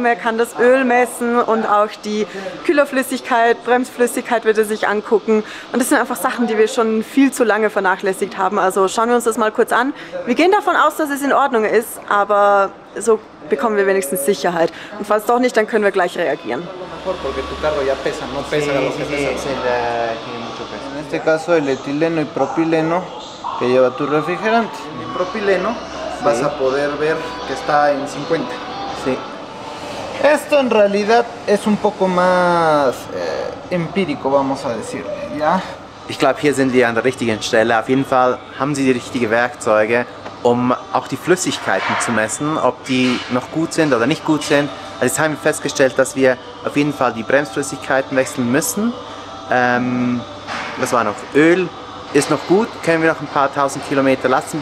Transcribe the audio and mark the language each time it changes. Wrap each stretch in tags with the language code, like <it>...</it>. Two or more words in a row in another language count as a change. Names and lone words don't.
<de>Er kann das Öl messen und auch die Kühlerflüssigkeit, Bremsflüssigkeit wird er sich angucken. Und das sind einfach Sachen, die wir schon viel zu lange vernachlässigt haben. Also schauen wir uns das mal kurz an. Wir gehen davon aus, dass es in Ordnung ist, aber so bekommen wir wenigstens Sicherheit. Und falls doch nicht, dann können wir gleich reagieren.</de> <es>En este caso el etileno y propileno que lleva tu refrigerante. En propileno vas a poder ver que está en 50. Sí. Esto en realidad es un poco más empírico, vamos a decirle, ¿ya?</es> <de>Ich glaube, hier sind wir an der richtigen Stelle. Auf jeden Fall haben sie die richtigen Werkzeuge um auch die Flüssigkeiten zu messen, ob die noch gut sind oder nicht gut sind. Also jetzt haben wir festgestellt, dass wir auf jeden Fall die Bremsflüssigkeiten wechseln müssen. Das war noch Öl, ist noch gut, können wir noch ein paar tausend Kilometer lassen.</de>